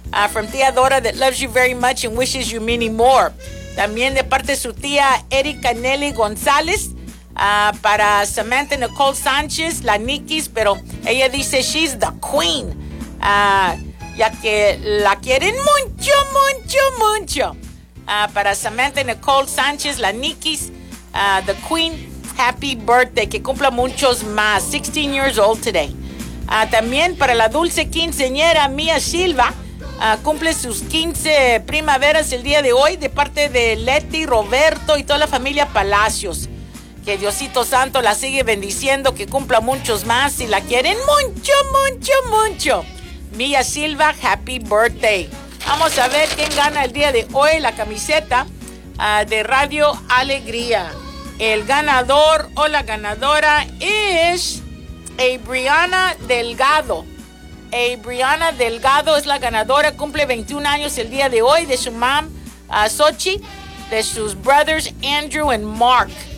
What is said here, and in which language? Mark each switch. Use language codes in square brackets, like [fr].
[en] From tía Dora that loves you very much and wishes you many more. [es] También de parte de su tía Erika Nelly González. Para Samantha Nicole Sanchez, la Nikis, pero ella dice [en] she's the queen. [es] Ya que la quieren mucho, mucho, mucho. Para Samantha Nicole Sanchez, la Nikis, [en] the queen. Happy birthday, [es] que cumpla muchos más. [en] 16 years old today. [es] También para la dulce quinceañera Mía Silva, cumple sus 15 primaveras el día de hoy de parte de Leti, Roberto y toda la familia Palacios. Que Diosito Santo la sigue bendiciendo, que cumpla muchos más y la quieren mucho, mucho, mucho. [en] Mía Silva, happy birthday. [es] Vamos a ver quién gana el día de hoy la camiseta de Radio Alegría. El ganador o la ganadora es Abriana Delgado. Abriana Delgado es la ganadora. Cumple 21 años el día de hoy de su mom, Sochi, de sus brothers Andrew and Mark.